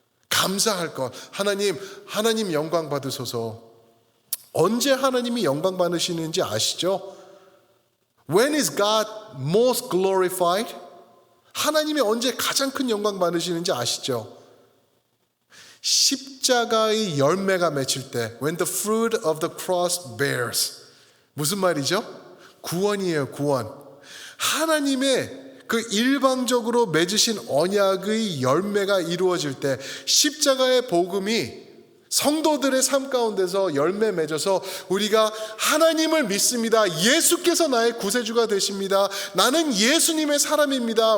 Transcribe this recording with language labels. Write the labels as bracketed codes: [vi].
[ko] 감사할 것. 하나님 영광 받으소서. 언제 하나님이 영광 받으시는지 아시죠? [en] When is God most glorified? [ko] 하나님이 언제 가장 큰 영광 받으시는지 아시죠? 십자가의 열매가 맺힐 때 [en] When the fruit of the cross bears. [ko] 무슨 말이죠? 구원이에요. 구원. 하나님의 그 일방적으로 맺으신 언약의 열매가 이루어질 때 십자가의 복음이 성도들의 삶 가운데서 열매 맺어서 우리가 하나님을 믿습니다. 예수께서 나의 구세주가 되십니다. 나는 예수님의 사람입니다.